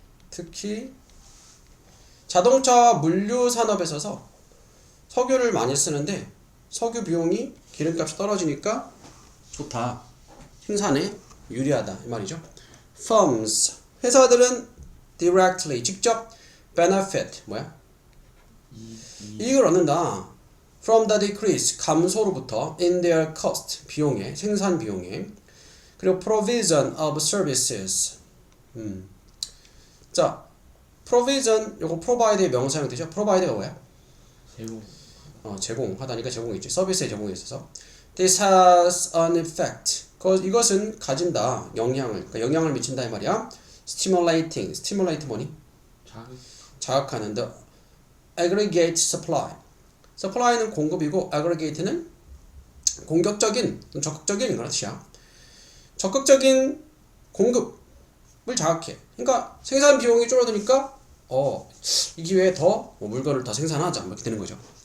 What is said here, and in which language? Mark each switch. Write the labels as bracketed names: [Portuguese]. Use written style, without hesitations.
[Korean] 특히 자동차 물류 산업에 있어서 석유를 많이 쓰는데 석유 비용이 기름값이 떨어지니까 좋다. 생산에 유리하다 이 말이죠. Firms 회사들은 directly 직접 benefit 뭐야? 이익을 얻는다. [English] From the decrease 감소로부터 in their cost 비용에 생산 비용에 그리고 provision of services. [Korean] 자, provision 요거 provide의 명사형 되죠. provide가 뭐야? 제공하다니까 제공이지. 서비스의 제공에 있어서 this has an effect. 이것은 가진다. 그러니까 영향을 미친다 이 말이야. stimulate 뭐니? [English] 자극하는 the aggregate supply. [Korean] supply는 공급이고 aggregate는 공격적인, 적극적인 그런 뜻이야. 적극적인 공급을 자극해. 그러니까 생산 비용이 줄어드니까 이 기회에 더 물건을 더 생산하자 이렇게 되는 거죠.